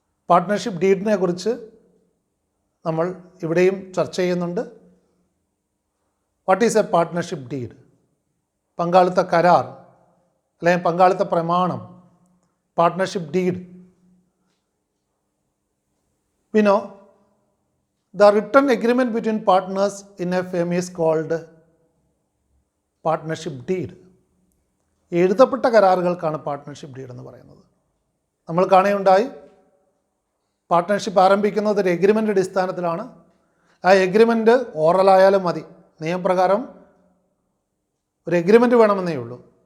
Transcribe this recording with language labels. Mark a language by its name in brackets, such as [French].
[Malayalam] Partnership ഡീഡിനെ കുറിച്ച് നമ്മൾ ഇവിടെയും ചർച്ച ചെയ്യുന്നുണ്ട്. [English] What is a partnership deed? [Malayalam] പങ്കാളിത്ത കരാർ അല്ലെങ്കിൽ പങ്കാളിത്ത പ്രമാണം, partnership deed. [English] We know the written agreement between partners in a firm is called partnership deed. [Malayalam] എഴുതപ്പെട്ട കരാറുകൾക്കാണ് പാർട്ട്ണർഷിപ്പ് ഡീഡ് എന്ന് പറയുന്നത്. നമ്മൾ കാണുകയുണ്ടായി, പാർട്ട്ണർഷിപ്പ് ആരംഭിക്കുന്നത് ഒരു എഗ്രിമെൻ്റ് അടിസ്ഥാനത്തിലാണ്. ആ എഗ്രിമെൻ്റ് ഓറലായാലും മതി, നിയമപ്രകാരം ഒരു എഗ്രിമെൻ്റ് വേണമെന്നേ ഉള്ളൂ.